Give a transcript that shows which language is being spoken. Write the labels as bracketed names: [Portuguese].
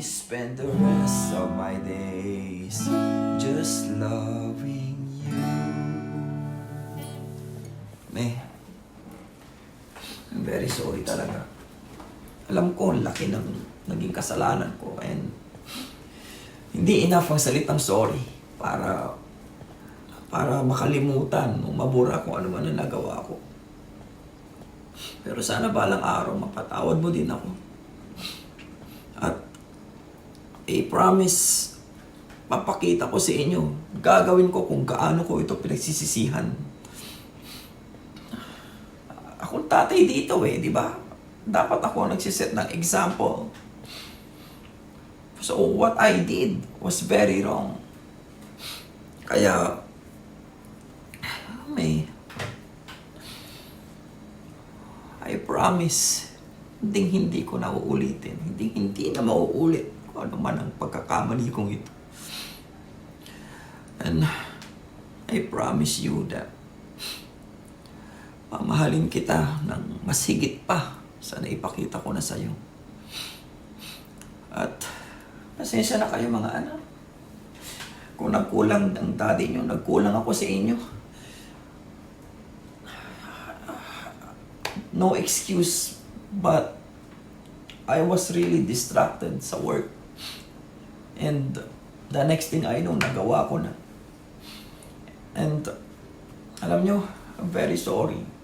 [English] spend the rest of my days just loving you. May, I'm very sorry talaga. [Filipino] Alam ko, ang laki ng naging kasalanan ko and hindi enough ang salitang sorry para makalimutan o mabura kung ano man ang nagawa ko. Pero sana balang araw mapatawad mo din ako. At I-promise, papakita ko sa inyo, gagawin ko kung gaano ko ito pinagsisisihan. Akong tatay dito di ba? Dapat ako ang nagsiset ng example. [English] So what I did was very wrong. [Filipino] Kaya, [English] I promise, [Filipino] hindi ko na uulitin. Hindi na mauulit kung ano man ang pagkakamali kong ito. [English] And I promise you that [Filipino] mamahalin kita ng mas higit pa sa naipakita ko na sa'yo. At pasensya na kayo mga anak. Kung nagkulang ang daddy nyo, nagkulang ako sa inyo. [English] No excuse, but I was really distracted sa work. And the next thing I know, [Filipino] nagawa ko na. [English] And [Filipino] alam nyo, [English] I'm very sorry.